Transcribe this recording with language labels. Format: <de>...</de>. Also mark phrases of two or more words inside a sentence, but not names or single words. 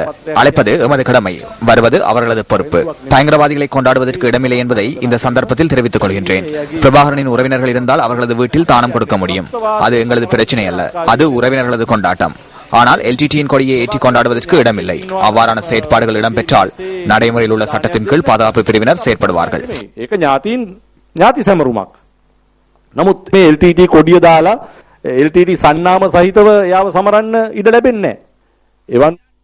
<ta>அழைப்பது எமது கடமை, வருவது அவர்களது பொறுப்பு. பயங்கரவாதிகளை கொண்டாடுவதற்கு இடமில்லை என்பதை இந்த சந்தர்ப்பத்தில் தெரிவித்துக் கொள்கின்றேன். பிரபாகரனின் உறவினர்கள் இருந்தால் அவர்களது வீட்டில் தானம் கொடுக்க முடியும். அது எங்களது பிரச்சனை அல்ல. அது உறவினர்களது கொண்டாட்டம். ஆனால் எல்டிடியின் கொடியை ஏற்றி கொண்டாடுவதற்கு இடமில்லை. அவ்வாறான செயற்பாடுகள் இடம்பெற்றால் நடைமுறையில் உள்ள சட்டத்தின் கீழ் பாதுகாப்பு பிரிவினர் செயற்படுவார்கள்.</ta> <si>නමුත් මේ LTT කොඩිය දාලා LTT සන්නාම සහිතව යාව සමරන්න ඉඩ ලැබෙන්නේ නැහැ.</si>